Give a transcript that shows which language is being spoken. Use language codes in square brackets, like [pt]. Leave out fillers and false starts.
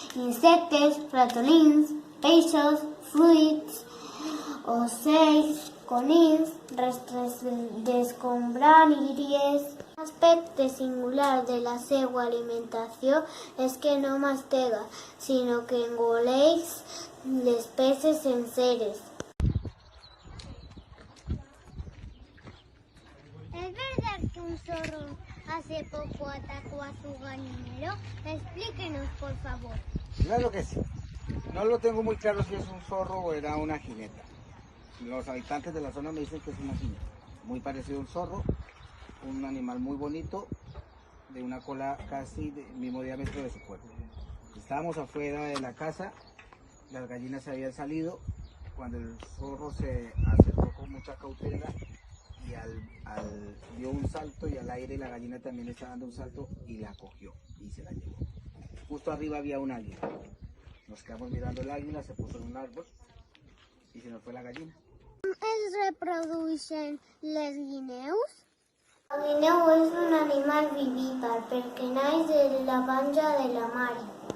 [ca] Insectes, ratolins, peixos, fruits, ocells, conills, restes d'escombraries. L'aspecte singular de la seva alimentació és que no mastega, sinó que engoleix les peces senceres. [es] ¿Es verdad que un zorro hace poco atacó a su gallinero? Explíquenos, por favor. Claro que sí. No lo tengo muy claro si es un zorro o era una jineta. Los habitantes de la zona me dicen que es una jineta. Muy parecido a un zorro, un animal muy bonito, de una cola casi del mismo diámetro de su cuerpo. Estábamos afuera de la casa, las gallinas se habían salido, cuando el zorro se acercó con mucha cautela y dio un salto y al aire la gallina también está dando un salto y la cogió y se la llevó. Justo arriba había un águila. Nos quedamos mirando el águila, se puso en un árbol y se nos fue la gallina. [ca] Es reproducen les guineus? El guineu és un animal vivípar perquè naix de la panxa de la mare.